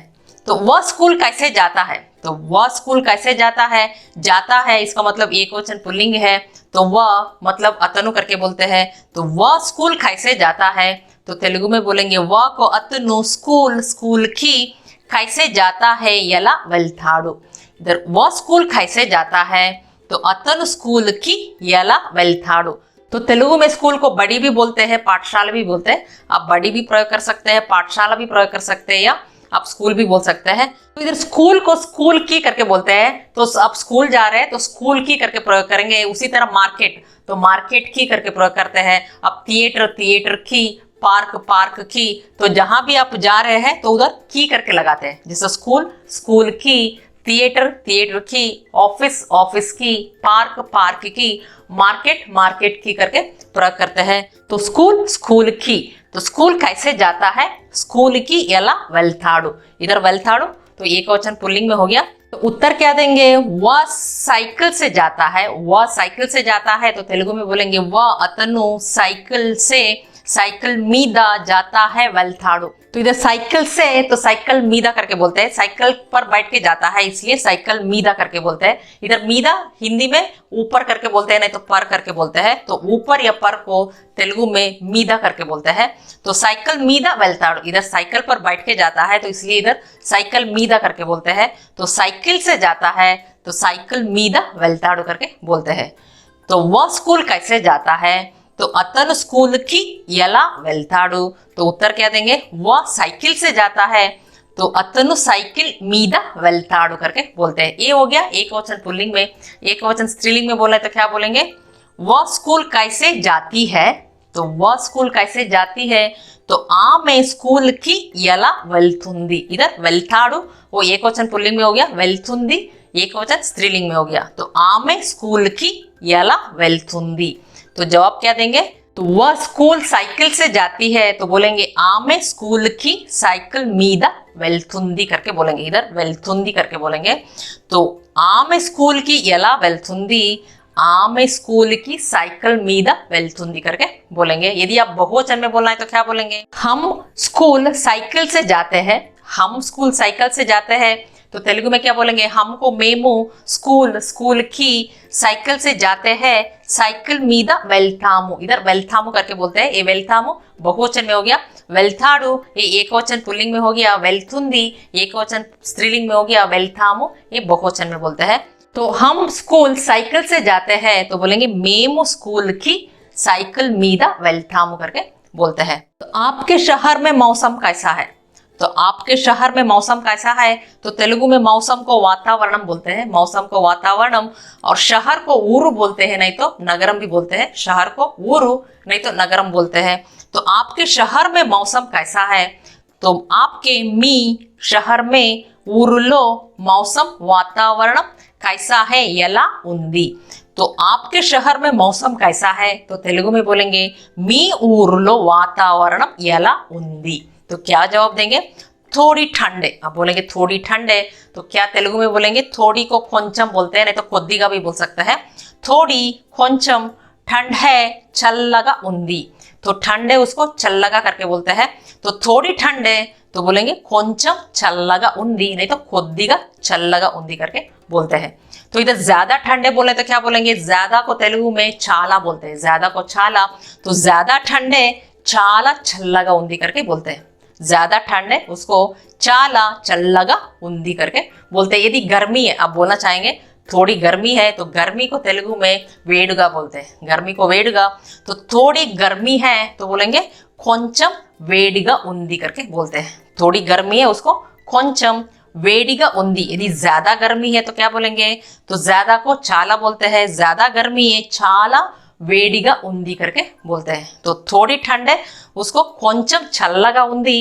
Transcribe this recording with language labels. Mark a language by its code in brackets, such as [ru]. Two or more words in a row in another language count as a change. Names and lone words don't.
[hi] तो वह स्कूल कैसे जाता है, तो वह स्कूल कैसे जाता है, जाता है इसका मतलब एक वचन पुल्लिंग है तो वह मतलब अतनु करके बोलते हैं। तो वह स्कूल कैसे जाता है, तो तेलुगु में बोलेंगे वह को अतनु स्कूल स्कूल की कैसे जाता है [te] ఎలా వెళ్తాడు. [hi] इधर वह स्कूल कैसे जाता है तो [te] అతను స్కూల్ కి ఎలా వెళ్తాడు. [hi] तो तेलुगु में स्कूल को बड़ी भी बोलते हैं, पाठशाला भी बोलते हैं. आप बड़ी भी प्रयोग कर सकते हैं, पाठशाला भी प्रयोग कर सकते हैं, या आप स्कूल भी बोल सकते हैं. तो इधर स्कूल को स्कूल की करके बोलते हैं. तो आप स्कूल जा रहे हैं तो स्कूल की करके प्रयोग करेंगे. उसी तरह मार्केट, तो मार्केट की करके प्रयोग करते हैं. अब थिएटर, थिएटर की, पार्क, पार्क की. तो जहां भी आप जा रहे हैं तो उधर की करके लगाते हैं. जैसे स्कूल, स्कूल की, थिएटर, थिएटर की, ऑफिस, ऑफिस की, पार्क, पार्क की, मार्केट, मार्केट की करके प्रयोग करते हैं. तो स्कूल, स्कूल की. तो स्कूल कैसे जाता है, [te] స్కూల్ కి ఎలా వెళ్తాడు. [hi] इधर వెళ్తాడు तो एक वचन पुल्लिंग में हो गया. तो उत्तर क्या देंगे, वह साइकिल से जाता है. वह साइकिल से जाता है तो तेलुगु में बोलेंगे वह अतनु साइकिल से, [te] సైకిల్ మీద [hi] जाता है వెళ్తాడు. तो इधर साइकिल से तो [te] సైకిల్ మీద [hi] करके बोलते हैं. साइकिल पर बैठ के जाता है इसलिए [te] సైకిల్ మీద [hi] करके बोलते हैं. इधर मीदा हिंदी में ऊपर करके बोलते हैं, नहीं तो पर करके बोलते हैं. तो ऊपर या पर को तेलुगु में मीदा करके बोलते हैं. [te] तो సైకిల్ మీద వెళ్తాడు. [hi] इधर साइकिल पर बैठ के जाता है तो इसलिए इधर [te] సైకిల్ మీద [hi] करके बोलते हैं. तो साइकिल से जाता है तो [te] సైకిల్ మీద వెళ్తాడు [hi] करके बोलते हैं. तो वह स्कूल कैसे जाता है तो [te] అతను స్కూల్ కి ఎలా వెళ్తాడు. [hi] तो उत्तर क्या देंगे, वह साइकिल से जाता है तो [te] అతను సైకిల్ మీద వెళ్తాడు [hi] करके बोलते हैं. ये हो गया एक वचन पुल्लिंग में. एक वचन स्त्रीलिंग में बोला है तो क्या बोलेंगे, वह स्कूल कैसे जाती है. तो वह स्कूल कैसे जाती है तो [te] ఆమె స్కూల్ కి ఎలా వెళ్తుంది. [hi] इधर వెళ్తాడు वो एक वचन पुल्लिंग में हो गया, వెళ్తుంది एक वचन स्त्रीलिंग में हो गया. [te] तो ఆమె స్కూల్ కి ఎలా వెళ్తుంది. [hi] तो जवाब क्या देंगे, तो वह स्कूल साइकिल से जाती है तो बोलेंगे [te] ఆమె స్కూల్ కి సైకిల్ మీద వెళ్తుంది [hi] करके बोलेंगे. [te] इधर వెళ్తుంది [hi] करके बोलेंगे. [te] तो ఆమె స్కూల్ కి ఎలా వెళ్తుంది, ఆమె స్కూల్ కి సైకిల్ మీద వెళ్తుంది [hi] करके बोलेंगे. यदि आप बहुवचन में बोलना है तो क्या बोलेंगे, हम स्कूल साइकिल से जाते हैं. हम स्कूल साइकिल से जाते हैं तो तेलुगु में क्या बोलेंगे, हमको మేము स्कूल, स्कूल की साइकिल से जाते हैं [te] సైకిల్ మీద వెళ్తాము. [hi] इधर వెళ్తాము करके बोलते हैं. ये వెళ్తాము बहुवचन में हो गया. వెళ్తాడు ये एक वचन पुल्लिंग में हो गया. వెళ్తుంది एक वचन स्त्रीलिंग में हो गया. వెళ్తాము ये बहुवचन में बोलते हैं. तो हम स्कूल साइकिल से जाते हैं तो बोलेंगे [te] మేము స్కూల్ కి సైకిల్ మీద వెళ్తాము [hi] करके बोलते हैं. तो आपके शहर में मौसम कैसा है. तो आपके शहर में मौसम कैसा है तो तेलुगु में मौसम को वातावरणम बोलते हैं. मौसम को वातावरणम और शहर को ऊरू बोलते हैं, नहीं तो नगरम भी बोलते हैं. शहर को ऊरू नहीं तो नगरम बोलते हैं. तो आपके शहर में मौसम कैसा है तो आपके मी शहर में ఊరులో मौसम वातावरण कैसा है [te] ఎలా ఉంది. [hi] तो आपके शहर में मौसम कैसा है तो तेलुगु में बोलेंगे [te] మీ ఊరులో వాతావరణం ఎలా ఉంది. [hi] तो क्या जवाब देंगे, थोड़ी ठंड है. आप बोलेंगे थोड़ी ठंड है तो क्या तेलुगु में बोलेंगे, थोड़ी को కొంచెం बोलते हैं, नहीं तो కొద్దిగా भी बोल सकते हैं. थोड़ी, కొంచెం, ठंड है, [te] చల్లగా ఉంది. [hi] तो ठंड है उसको చల్లగా करके बोलते हैं. तो थोड़ी ठंड है तो बोलेंगे [te] కొంచెం చల్లగా ఉంది, [hi] नहीं तो [te] కొద్దిగా చల్లగా ఉంది [hi] करके बोलते हैं. तो इधर ज्यादा ठंडे बोले तो क्या बोलेंगे, ज्यादा को तेलुगु में చాలా बोलते हैं. ज्यादा को చాలా. तो ज्यादा ठंडे [te] చాలా చల్లగా ఉంది [hi] करके बोलते हैं. ज्यादा ठंड है उसको [te] చాలా చల్లగా ఉంది [hi] करके बोलते हैं. यदि गर्मी है, आप बोलना चाहेंगे थोड़ी गर्मी है तो गर्मी को तेलुगु में వేడిగా बोलते हैं. गर्मी को వేడిగా. तो थोड़ी गर्मी है तो बोलेंगे [te] కొంచెం వేడిగా ఉంది [hi] करके बोलते हैं. थोड़ी गर्मी है उसको [te] కొంచెం వేడిగా ఉంది. [hi] यदि ज्यादा गर्मी है तो क्या बोलेंगे, तो ज्यादा को చాలా बोलते हैं. ज्यादा गर्मी है [te] చాలా వేడిగా ఉంది [hi] करके बोलते हैं. तो थोड़ी ठंड है उसको [te] కొంచెం చల్లగా ఉంది.